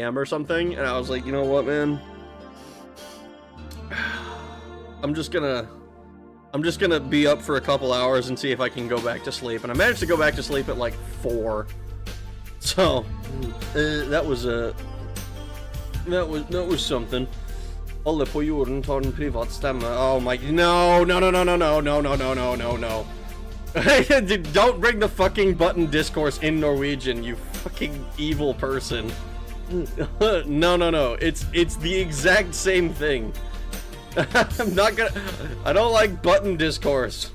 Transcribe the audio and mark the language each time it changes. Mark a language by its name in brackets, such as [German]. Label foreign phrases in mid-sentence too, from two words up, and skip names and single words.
[English] or something, and I was like, you know what, man? I'm just gonna be up for a couple hours and see if I can go back to sleep. And I managed to go back to sleep at like 4. So that was something. [Norwegian] Alle på jorden tar en privat stemme. [English] Oh my, no. Don't bring the fucking button discourse in Norwegian, you fucking evil person. No. It's the exact same thing. I don't like button discourse.